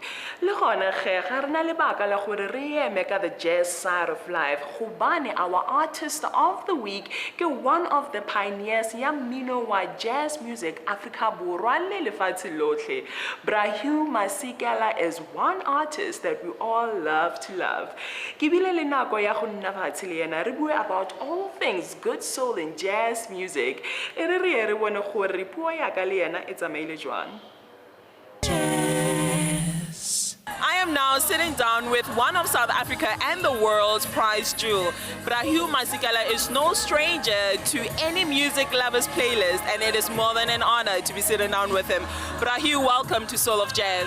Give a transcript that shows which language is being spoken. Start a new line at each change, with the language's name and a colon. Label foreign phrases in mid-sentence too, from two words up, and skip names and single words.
Tswana: Le gone ge ga rena le baka la gore re eme ka
English: the jazz side of life.
Tswana: Gobane
English: our artist of the week
Tswana: ke
English: one of the pioneers
Tswana: ya mmino wa
English: jazz music
Tswana: Africa borwa le lefatshe lotlhe.
English: Hugh Masekela is one artist that we all love to love.
Tswana: Ke bile le nako ya go nna fatshe le yena re bue
English: about all things good soul and jazz music.
Tswana: E re bona gore puo ya ka le yena e tsamaile jwang.
English: I am now sitting down with one of South Africa and the world's prize jewel. Hugh Masekela is no stranger to any music lover's playlist, and it is more than an honor to be sitting down with him. Hugh, welcome to Soul of Jazz.